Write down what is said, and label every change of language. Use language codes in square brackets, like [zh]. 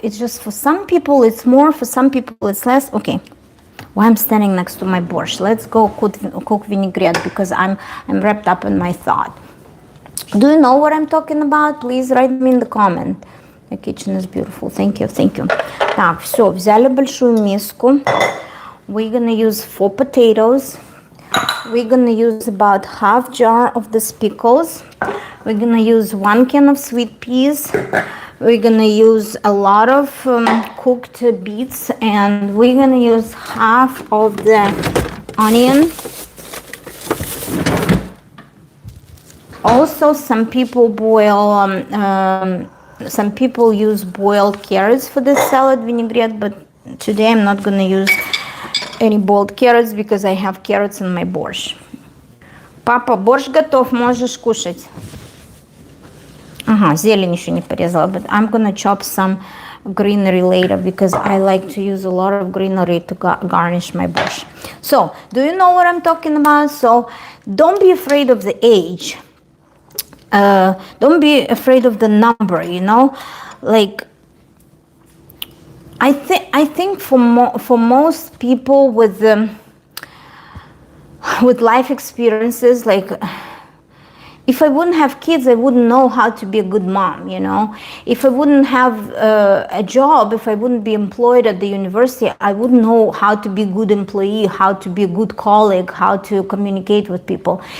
[en] It's just for some people it's more, for some people it's less. Okay, why I'm standing next to my borscht? Let's go cook vinaigrette because I'm wrapped up in my thought. Do you know what I'm talking about? Please write me in the comment. The kitchen is beautiful. Thank you. [ru] Так, все, взяли большую миску. [en] We're gonna use 4 potatoes. We're gonna use about half jar of this pickles. We're gonna use 1 can of sweet peas. We're gonna use a lot of cooked beets, and we're gonna use half of the onion. Also, some people use boiled carrots for this salad vinaigrette, but today I'm not gonna use any boiled carrots because I have carrots in my борщ. [ru] Папа, борщ готов, можешь кушать. Ага, зелень еще не порезала, [en] but I'm gonna chop some greenery later because I like to use a lot of greenery to garnish my borщ. So, do you know what I'm talking about? So, don't be afraid of the age. Don't be afraid of the number, like I think for most people with life experiences, like if I wouldn't have kids, I wouldn't know how to be a good mom, If I wouldn't have a job, if I wouldn't be employed at the university, I wouldn't know how to be a good employee, how to be a good colleague, how to communicate with people.